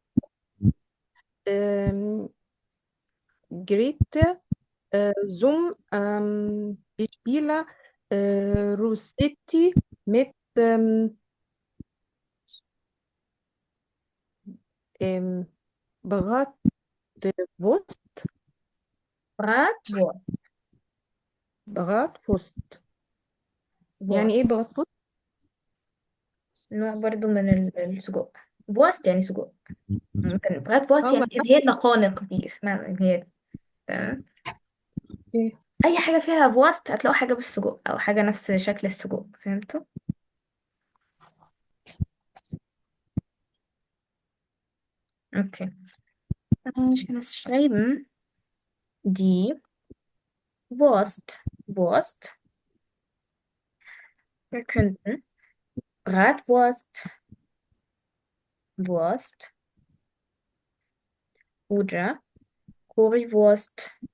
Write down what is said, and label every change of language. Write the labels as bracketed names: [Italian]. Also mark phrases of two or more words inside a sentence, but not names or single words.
[German] ähm, Gerichte zum Beispiel Rossetti mit ähm, Bratwurst. Bratwurst. [Arabic] بratwurst يعني [German] Wurst. [Arabic] ايه bratwurst؟ نوع برضو من السجق. Wurst يعني سجق. ممكن bratwurst اه يعني اللي هي النقانق دي اسمها اللي هي تمام. إيه. أي حاجة فيها wurst هتلاقوا حاجة بالسجق أو حاجة نفس شكل السجق، فهمتوا؟ [German] Okay. Ich kann es schreiben. Die Wurst. Wurst. Wir könnten Bratwurst, Wurst oder Currywurst.